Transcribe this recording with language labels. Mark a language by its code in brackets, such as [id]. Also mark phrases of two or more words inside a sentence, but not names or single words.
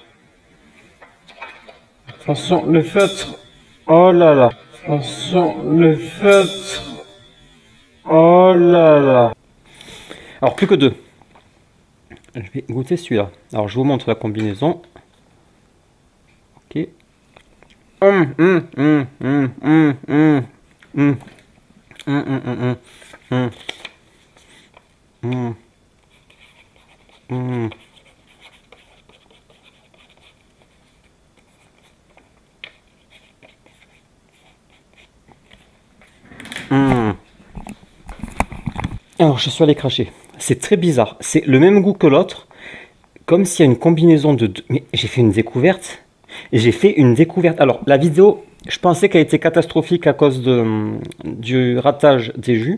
[fr] Attention, le feutre. Oh là là. Attention, le feutre. Oh là là. Alors, plus que deux. Je vais goûter celui-là. Alors, je vous montre la combinaison. Ok. Hum, hum, hum, hum, hum, hum, hum. Hum, hum, hum, hum. Hum. Hum. Hum. Alors, je suis allé cracher. C'est très bizarre. C'est le même goût que l'autre. Comme s'il y a une combinaison de deux. Mais j'ai fait une découverte. J'ai fait une découverte. Alors, la vidéo, je pensais qu'elle était catastrophique à cause du ratage des jus.